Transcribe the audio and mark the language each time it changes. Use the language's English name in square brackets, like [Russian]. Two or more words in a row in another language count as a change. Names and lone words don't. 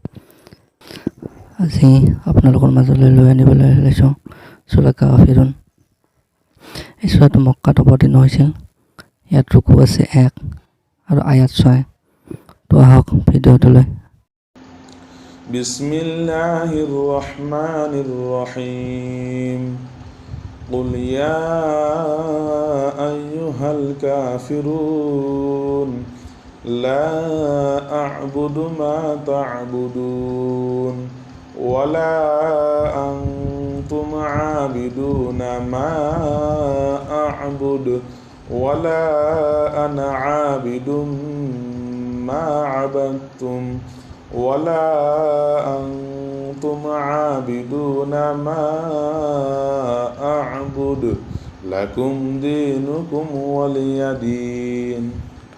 [Assamese] আজি আপোনালোকৰ মাজলৈ লৈ আনিবলৈ ওলাইছোঁ সূৰা কাফিৰুন। এই সূৰাটো মক্কাত অৱতীৰ্ণ হৈছিল। ইয়াত ৰুকু আছে 1 আৰু আয়াত 6। তো আহক ভিডিঅ'টোলৈ। [Arabic] بسم الله الرحمن الرحيم. قل يا أيها الكافرون لا أعبد ما تعبدون ولا أنتم عابدون ما أعبد ولا أنا عابد ما عبدتم ولا أنتم عابدون ما أعبد لكم دينكم ولي دين.